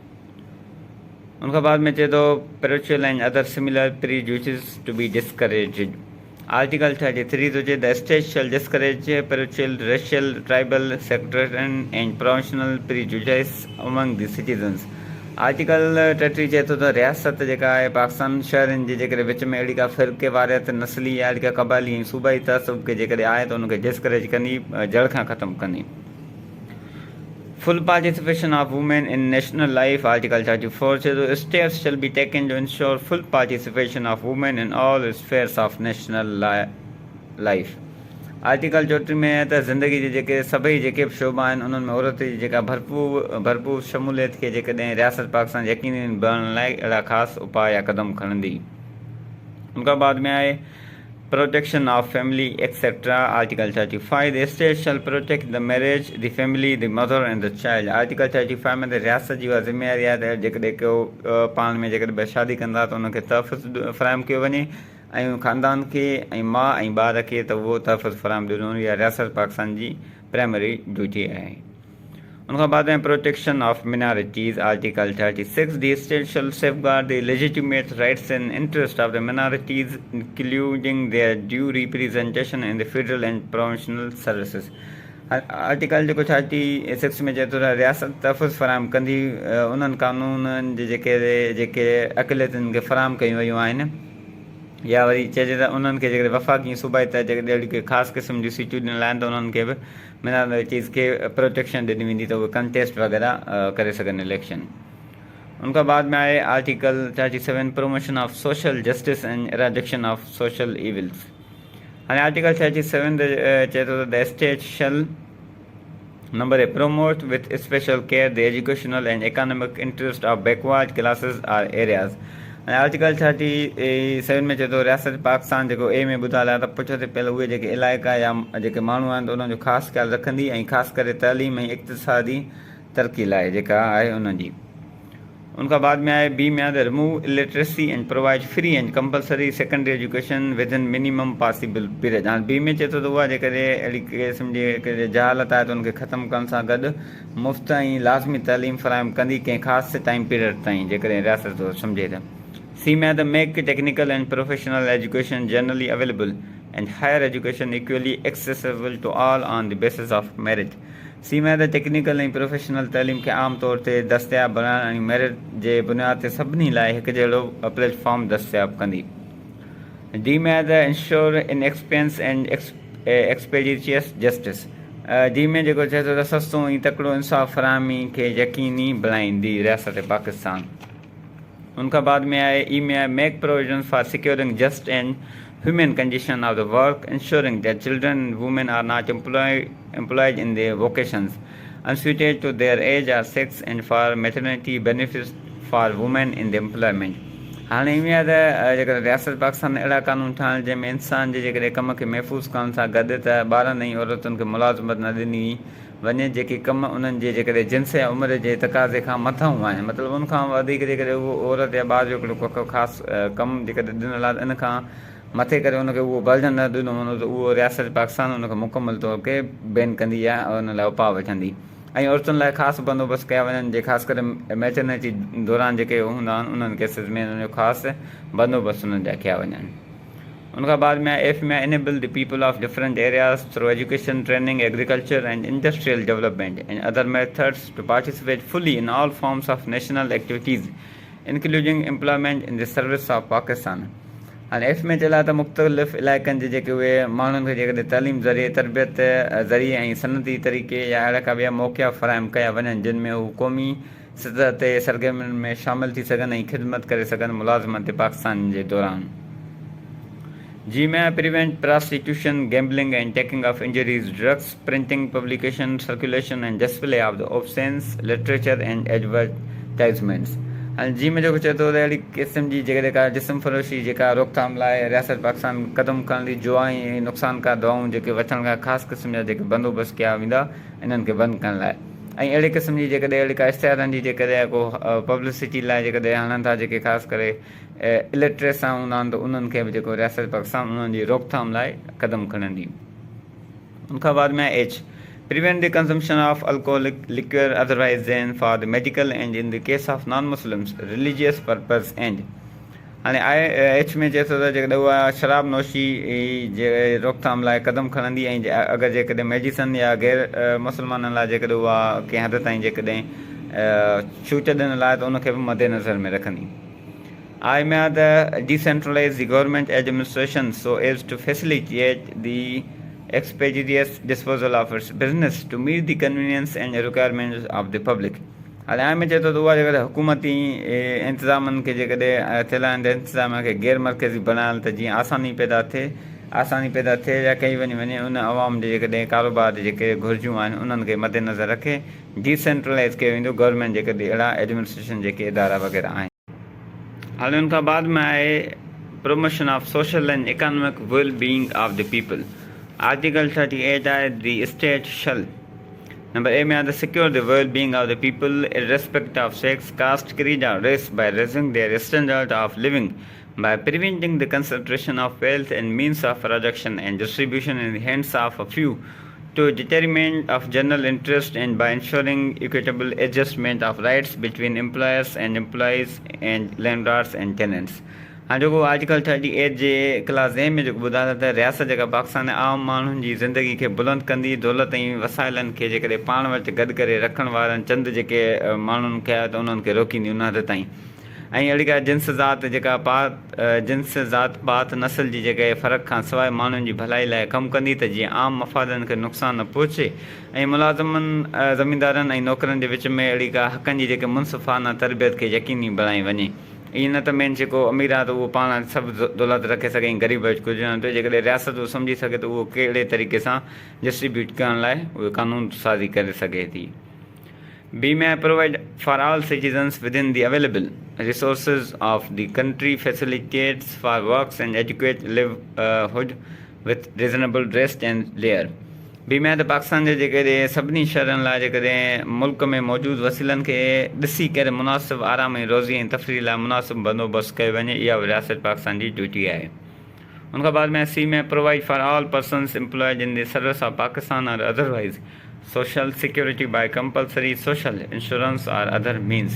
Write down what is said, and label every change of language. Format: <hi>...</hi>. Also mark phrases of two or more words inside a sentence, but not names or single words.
<sd>उनखां बाद में चए थो</sd> <en>Parochial and other similar prejudices to be discouraged. Article 33 to say the state shall discourage parochial, racial, tribal, sectarian and provincial prejudices among the citizens.</en> <sd>आर्टिकल 33 चए थो त रियासत जेका आहे पाकिस्तान शहरनि जे जेकॾहिं विच में अहिड़ी का फ़िरक़े वारियत नस्ली या अहिड़ी का क़बाइली ऐं सूबाई तहसुब खे जेकॾहिं आहे त उनखे डिस्करेज कंदी, जड़ खां ख़तमु कंदी.</sd> <en>Full participation of women in national life. Article 34 says steps shall be taken to ensure full participation of women in all spheres of national life.</en> <sd>आर्टिकल 34 में है त ज़िंदगी जे जेके सभई जेके बि शोबा आहिनि उन्हनि में औरत जी जेका भरपूर शमूलियत खे जेकॾहिं रियासत पाकिस्तान यकीनी बणण लाइ अहिड़ा ख़ासि उपाय या क़दम खणंदी. उनखां बाद में आहे</sd> <en>Protection of family, etc. Article 35. The state shall protect the marriage, the family, the mother and the child.</en> <sd>Article 35 में त रियासत जी उहा ज़िम्मेवारी आहे त जेकॾहिं को पाण में जेकॾहिं शादी कंदा त उनखे तहफ़ुज़ फ़राहम कयो वञे ऐं ख़ानदान खे ऐं माउ ऐं ॿार खे त उहो तहफ़ुज़ फ़राहम ॾिनो इहा रियासत पाकिस्तान जी</sd> <en>primary duty</en> <sd>आहे. उनखां बाद में</sd> <en>protection of minorities. Article 36. The state shall safeguard the legitimate rights and interests of the minorities, including their due representation in the federal and provincial services.</en> <sd>आर्टिकल जेको 36 में चए थो त रियासत तहफ़ुज़ फ़राहम कंदी उन्हनि क़ानूननि जे जेके अक़लियतुनि खे फ़राहम कयूं वयूं आहिनि या वरी चइजे त उन्हनि खे जेकॾहिं वफ़ाक़ी सूबाई त जेकॾहिं अहिड़ी कोई ख़ासि क़िस्म जी सीटियूं ॾिनल आहिनि त उन्हनि खे बि मिनारिटीज़ खे प्रोटेक्शन ॾिनी वेंदी त उहे कंटेस्ट वग़ैरह करे सघनि इलेक्शन. उनखां बाद में आहे</sd> <en>Article 37 promotion of social justice and eradication of social evils.</en> <sd>हाणे आर्टिकल 37 चए थो त</sd> <en>the state shall number A promote with special care the educational and economic interest of backward classes or areas.</en> <sd>ऐं आर्टिकल 37 में चए थो रियासत पाकिस्तान जेको ए में ॿुधायल आहे त पुठिते पियल उहे जेके इलाइक़ा या जेके माण्हू आहिनि त उन्हनि जो ख़ासि ख़्यालु रखंदी ऐं ख़ासि करे तइलीम ऐं इक़्तिसादी तरक़ी लाइ जेका आहे उन्हनि जी. उनका बाद में आए बी में आए</sd> <en>remove illiteracy and provide free and compulsory secondary education within minimum possible period.</en> <sd>हाणे बी में चए थो त उहा जेकॾहिं अहिड़ी क़िस्म जी जहालत आहे त उनखे ख़तमु करण सां गॾु मुफ़्त ऐं लाज़मी तइलीम फ़राहम कंदी कंहिं ख़ासि</sd> <en>time period</en> <sd>ताईं जेकॾहिं रियासत सम्झे त। सी में आहे त</sd> <en>make technical and professional education generally available and higher education equally accessible to all on the basis of merit.</en> <sd>सी में आहे त टेक्निकल ऐं प्रोफेशनल तइलीम खे आम तौर ते दस्तियाबु बणाइण ऐं मेरिट जे बुनियाद ते सभिनी लाइ हिकु जहिड़ो प्लेटफॉर्म दस्तियाबु कंदी। डी में आहे त</sd> <en>ensure inexpensive and expeditious justice.</en> <sd>डी में जेको चए थो त सस्तो ऐं तकिड़ो इंसाफ़ फ़राहमी खे यकीनी बणाईंदी रियासत पाकिस्तान। उनखां बाद में आहे ई में आहे</sd> <en>make provisions for securing just and human condition of the work, ensuring that children and women are not employed in their vocations unsuited to their age or sex, and for maternity benefits for women in the employment।</en> <sd>हाणे इहा आहे त जेकर रियासत पाकिस्तान अहिड़ा कानून ठाहिण जंहिंमें इंसान जे जेकॾहिं कम खे महफ़ूज़ करण सां गॾु त ॿारनि ऐं औरतुनि खे मुलाज़मत न ॾिनी वञे जेके कम उन्हनि जे जेकॾहिं जिन्स या उमिरि जे तक़ाज़े खां मथां आहिनि, मतिलबु उनखां वधीक जेकॾहिं उहो औरत या ॿार जो हिकिड़ो ख़ासि कमु जेकॾहिं ॾिनल आहे इन खां मथे करे उनखे उहो बर्जन न ॾिनो वञो त उहो रियासत पाकिस्तान उनखे मुकमल तौर ते बैन कंदी आहे और उन लाइ उपाउ वठंदी। ऐं औरतुनि लाइ ख़ासि बंदोबस्तु कया वञनि जे ख़ासि करे मैटरनिटी दौरान जेके हूंदा आहिनि उन्हनि केसिस में उन्हनि जो ख़ासि बंदोबस्तु उन्हनि जा कया वञनि। उनखां बाद में एफ में</sd> <en>enable the people of different areas through education training agriculture and industrial development and other methods to participate fully in all forms of national activities including employment in the service of Pakistan.</en> <sd>हाणे एफ में चयल आहे त मुख़्तलिफ़ इलाइक़नि जे जेके उहे माण्हुनि खे जेकॾहिं तइलीम ज़रिए तरबियत ज़रिए ऐं सनती तरीक़े या अहिड़ा का ॿिया मौक़िया फ़राहम कया वञनि जिन में हू क़ौमी सतह ते सरगर्मियुनि में शामिलु थी सघनि ऐं ख़िदमत करे सघनि मुलाज़मत पाकिस्तान जे दौरान।</sd> <en>G में prevent prostitution gambling and taking of injurious drugs printing publication circulation and display of the obscene literature and advertisements।</en> <sd>हाणे जी में जेको चए थो त अहिड़ी क़िस्म जी जेकॾहिं का जिस्म फरोशी जेका रोकथाम लाइ रियासत पाकिस्तान क़दम खणंदी जुआई ऐं नुक़सानकार दवाऊं जेके वठण खां ख़ासि क़िस्म जा जेके बंदोबस्तु कया वेंदा इन्हनि खे बंदि करण लाइ, ऐं अहिड़े क़िस्म जी जेकॾहिं अहिड़ी का इश्तिहारनि जी जेकॾहिं को पब्लिसिटी लाइ जेकॾहिं हणनि था जेके ख़ासि करे इलिटरेट सां हूंदा आहिनि त उन्हनि खे बि जेको रियासत पाकिस्तान उन्हनि जी रोकथाम लाइ क़दम खणंदी। उनखां बाद में एच</sd> <en>prevent the consumption of alcoholic liquor otherwise than for the medical and in the case of non-Muslims religious purpose end।</en> <sd>हाणे एच में चए थो त जेकॾहिं उहा शराब नोशी जे रोकथाम लाइ क़दम खणंदी ऐं अगरि जेकॾहिं मेडिसन या गैर मुस्लमाननि लाइ जेकॾहिं उहा कंहिं हद ताईं जेकॾहिं छूट ॾिनल आहे त उनखे बि मद्देनज़र में रखंदी। आई में आहे त</sd> <en>decentralise the government administration so as to facilitate द expeditious disposal of its business to meet the convenience and requirements of the public।</en> <sd>हाणे आइ में चए थो त उहा जेकॾहिं हुकूमती इंतिज़ामनि खे जेकॾहिं थियल आहिनि त इंतिज़ाम खे गैर मर्कज़ी बणाइण त जीअं आसानी पैदा थिए या कई वञे उन अवाम जे जेकॾहिं कारोबार जे जेके घुर्जूं आहिनि उन्हनि खे मद्देनज़र रखे डिसेंट्रलाइज़ कयो वेंदो गवर्नमेंट जेकॾहिं अहिड़ा एडमिनिस्ट्रेशन जेके इदारा वग़ैरह आहिनि। हाणे उन खां बाद में आहे</sd> <en>promotion of social and economic well being of the people. Article 38 the state shall number A में the secure the well-being of the people irrespective of sex, caste, creed or race by raising their standard of living by preventing the concentration of wealth and means of production and distribution in the hands of a few to determinant of general interest and by ensuring equitable adjustment of rights between employers and employees and landlords and tenants।</en> <sd>हाँ जो आर्टिकल 38 जे क्लास ए में जो ॿुधायो त रियासत जेका पाकिस्तान आम माण्हुनि जी ज़िंदगी खे बुलंद कंदी दौलत ऐं वसाइलनि खे जेकॾहिं पाण वटि गॾु करे रखण वारनि चंद जेके माण्हुनि खे आहे त उन्हनि खे रोकींदी उन हद ताईं, ऐं अहिड़ी का जिन्स ज़ात पात नस्ल जी जेके फ़र्क़ खां सवाइ माण्हुनि जी भलाई लाइ कमु कंदी त जीअं आम मफ़ादनि खे नुक़सानु न पहुचे ऐं मुलाज़िमनि ज़मींदारनि ऐं नौकरनि जे विच में अहिड़ी का हक़नि जी जेके मुनसिफ़ाना तरबियत खे यकीनी बणाई वञे। ईअं न त मेन जेको अमीर आहे त उहो पाण सभु दौलत रखे सघे ऐं ग़रीब कुझु न थिए, जेकॾहिं रियासत उहो सम्झी सघे त उहो कहिड़े तरीक़े सां डिस्ट्रीब्यूट करण लाइ उहे कानून साज़ी करे सघे थी।</sd> <en>B में provide for all citizens within the available resources of the country facilities for work and adequate livelihood with reasonable rest and leisure।</en> <sd>ॿी में त पाकिस्तान जे जेकॾहिं सभिनी शहरनि लाइ जेकॾहिं मुल्क में मौजूदु वसीलनि खे ॾिसी करे मुनासिबु आराम ऐं रोज़ी ऐं तफ़रीह लाइ मुनासिबु बंदोबस्तु कयो वञे, इहा रियासत पाकिस्तान जी ड्यूटी आहे। उनखां बाद में सी में</sd> <en>provide for all persons employed in the service of Pakistan or otherwise social security by compulsory social insurance or other means.</en>